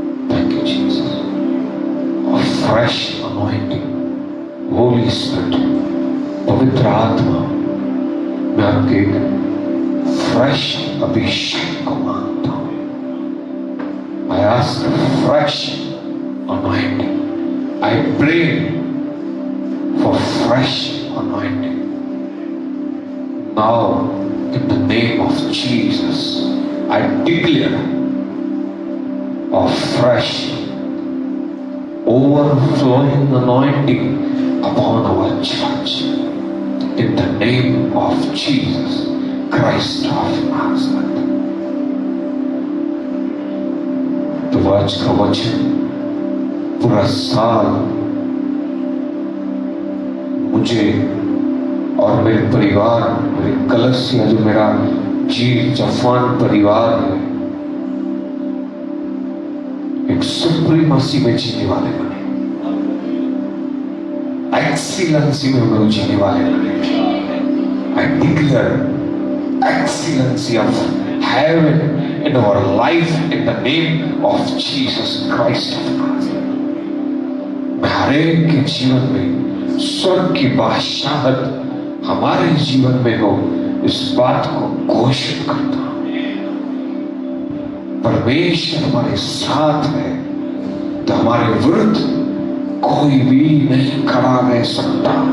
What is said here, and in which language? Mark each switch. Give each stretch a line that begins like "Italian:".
English: Thank you Jesus.
Hindi: और fresh anointing, Holy Spirit, पवित्र आत्मा, मैं आपके एक fresh अभिषेक को मांगता हूं।
English: I ask fresh anointing. I pray for fresh anointing. Now, in the name of Jesus, I declare a fresh, overflowing anointing upon our church. In the name of Jesus Christ of Nazareth.
Hindi: आज का वचन पूरा साल मुझे और मेरे परिवार, मेरे कलसिया, जो मेरा जीव जफान परिवार है, एक सुप्रीमेसी में जीने वाले बने, एक्सीलेंसी में हम लोग जीने वाले बने।
English: I declare excellency of heaven in our life in the name of Jesus Christ of Nazareth.
Hindi: मैं हरेक के जीवन में स्वर्ग की बादशाहत हमारे जीवन में हो, इस बात को घोषित करता हूं। परमेश्वर हमारे साथ है तो हमारे विरुद्ध कोई भी नहीं खड़ा रह सकता।